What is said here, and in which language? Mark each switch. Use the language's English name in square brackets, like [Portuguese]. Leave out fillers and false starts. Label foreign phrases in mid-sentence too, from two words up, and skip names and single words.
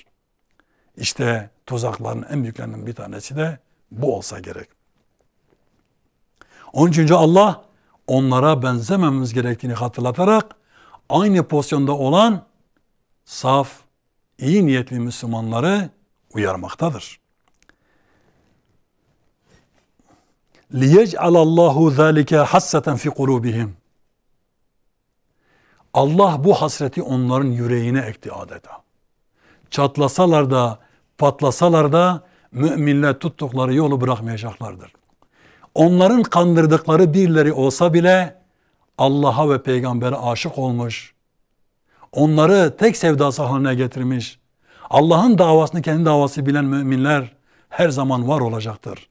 [Turkish] İşte tuzakların en büyüklerinden bir tanesi de bu olsa gerek. Onun için Allah onlara benzememiz gerektiğini hatırlatarak aynı pozisyonda olan saf, iyi niyetli Müslümanları uyarmaktadır. [Arabic] لِيَجْعَلَ اللّٰهُ ذَٰلِكَ حَسَّةً فِي قُلُوبِهِمْ. [Turkish] Allah bu hasreti onların yüreğine ekti adeta. Çatlasalar da, patlasalar da müminler tuttukları yolu bırakmayacaklardır. Onların kandırdıkları birileri olsa bile Allah'a ve peygambere aşık olmuş, onları tek sevdası haline getirmiş, Allah'ın davasını kendi davası bilen müminler her zaman var olacaktır.